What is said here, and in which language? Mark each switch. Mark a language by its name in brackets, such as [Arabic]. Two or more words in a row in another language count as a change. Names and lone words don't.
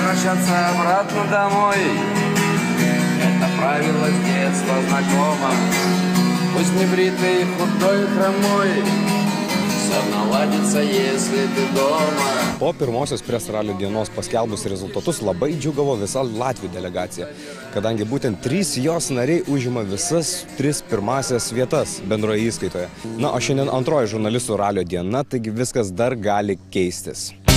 [Russian] возвращаться обратно домой. Это правило с детства знакомо. Пусть небритый, худой, хромой, все наладится, если ты doма. [Lithuanian] Po pirmosios Press ralio dienos paskelbus rezultatus labai džiugavo visa Latvių delegacija, kadangi būtent 3 jos nariai užima visas 3 pirmasias vietas bendroje įskaitoje. Na, o šiandien antroji žurnalistų ralio diena, taigi viskas dar gali keistis.